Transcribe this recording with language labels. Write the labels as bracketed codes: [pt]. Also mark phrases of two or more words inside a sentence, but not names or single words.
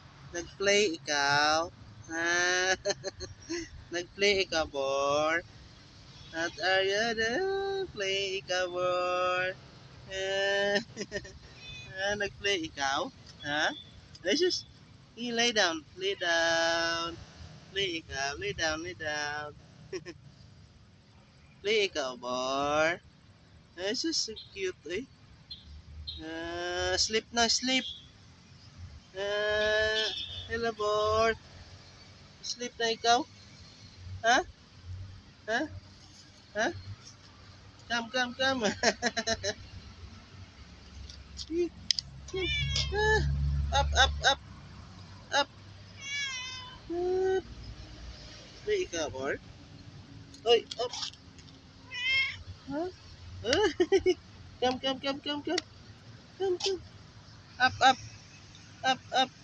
[tl] Nag-play ikaw? Ha? Nag-play ikaw, Bor? [en] At are you the play ikaw, Bor? [tl] Eh, nag-play ikaw? Ha? [en] Let's just, lay down, lay down. Play ikaw, lay down, lay down. Play ikaw, Bor? This is so cute, eh? Sleep na, sleep. Uh, hello, Bor. [tl] Sleep na ikaw? Ha? Ha? Ha? [en] Come, come, come. Up, up, up, up. Up. Play ikaw, Bor? Oy, up. Ha? Come, come, come, come, come. Come, come. Up, up, up, up.